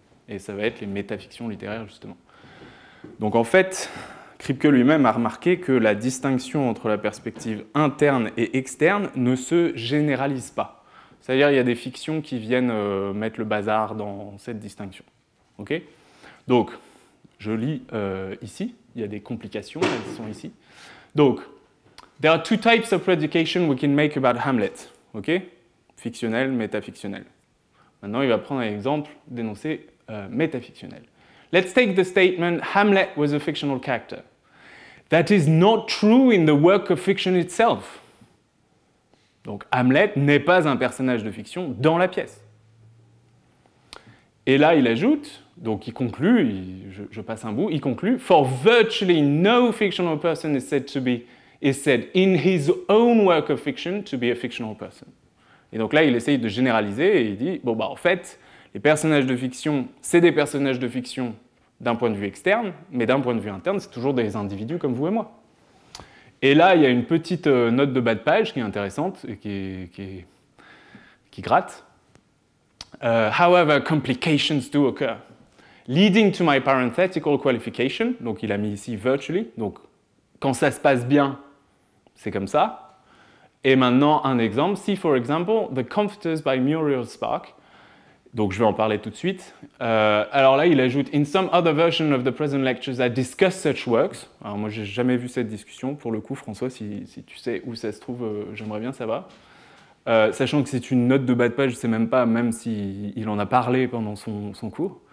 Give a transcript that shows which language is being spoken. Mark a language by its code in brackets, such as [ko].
[fr] Et ça va être les métafictions littéraires, justement. Donc en fait, Kripke lui-même a remarqué que la distinction entre la perspective interne et externe ne se généralise pas. C'est-à-dire qu'il y a des fictions qui viennent mettre le bazar dans cette distinction. Okay ? Donc, je lis ici, il y a des complications, elles sont ici. Donc, [en] there are 2 types of predication we can make about Hamlet. Okay ? [fr] Fictionnel, métafictionnel. Maintenant, il va prendre un exemple d'énoncé métafictionnel. [en] Let's take the statement, Hamlet was a fictional character. That is not true in the work of fiction itself. [fr] Donc Hamlet n'est pas un personnage de fiction dans la pièce. Et là, il ajoute, donc il conclut, je passe un bout, il conclut, [en] For virtually no fictional person is said in his own work of fiction to be a fictional person. [fr] Et donc là, il essaye de généraliser et il dit, bon bah en fait, les personnages de fiction, c'est des personnages de fiction d'un point de vue externe, mais d'un point de vue interne, c'est toujours des individus comme vous et moi. Et là, il y a une petite note de bas de page qui est intéressante et qui gratte. [en] However, complications do occur, leading to my parenthetical qualification. [fr] Donc il a mis ici virtually. Donc quand ça se passe bien, c'est comme ça. Et maintenant, un exemple. [en] See, for example, The Comforters by Muriel Spark. [fr] Donc je vais en parler tout de suite. Alors là, il ajoute « [en] In some other version of the present lectures, I discuss such works ». [fr] Alors moi, j'ai jamais vu cette discussion. Pour le coup, François, si tu sais où ça se trouve, j'aimerais bien savoir. Sachant que c'est une note de bas de page, je ne sais même pas, même s'il en a parlé pendant son cours.